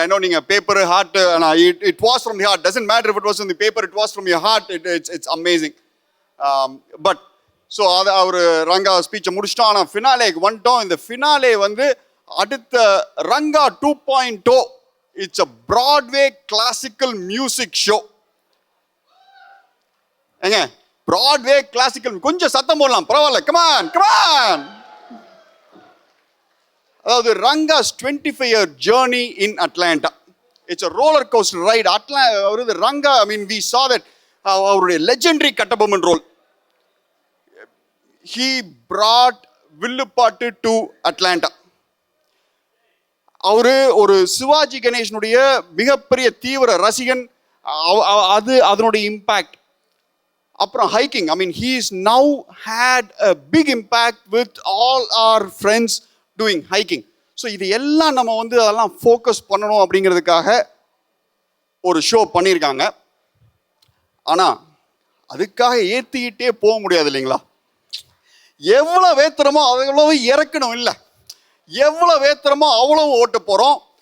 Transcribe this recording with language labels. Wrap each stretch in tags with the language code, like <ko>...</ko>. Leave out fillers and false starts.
<en>I know</en> <ta>நீங்க</ta> <en>paper, heart, it was from the heart. Doesn't matter if it was in the paper, it was from your heart. It's amazing.</en> <ta>But so அதை அவர் ரங்கா ஸ்பீச்சை முடிச்சிட்டோம். ஆனால் ஃபினாலேக்கு வந்துட்டோம். இந்த finale வந்து அடுத்த Ranga 2.0.</ta> <en>It's a Broadway classical music show.</en> <ta>ஏங்க, Broadway classical, கொஞ்சம் சத்தம் போடலாம், பரவாயில்ல.</ta> <en>Come on.</en> <ta>அதாவது</ta> <en>Ranga's 25-year journey in Atlanta. It's a roller coaster ride.</en> <ta>அவரது Ranga,</ta> <en>I mean, we saw that</en> <ta>அவருடைய</ta> <en>legendary Kattabomman role. He brought Villupattu to Atlanta.</en> <ta>அவரு ஒரு சிவாஜி கணேசனுடைய மிகப்பெரிய தீவிர ரசிகன். அதனுடைய இம்பாக்ட். அப்புறம் hiking.</ta> <en>I mean, he's now had a big impact with all our friends doing hiking.</en> <ta>So இது எல்லாம் நம்ம வந்து அதெல்லாம் ஃபோக்கஸ் பண்ணணும் அப்படிங்கிறதுக்காக ஒரு ஷோ பண்ணியிருக்காங்க. ஆனால் அதுக்காக ஏற்றிக்கிட்டே போக முடியாது இல்லைங்களா? எவ்வளோ வேத்துறமோ அவ்வளவு இறக்கணும் இல்லை, எவ்வளோ வேத்துறமோ அவ்வளவு ஓட்ட போகிறோம்.</ta>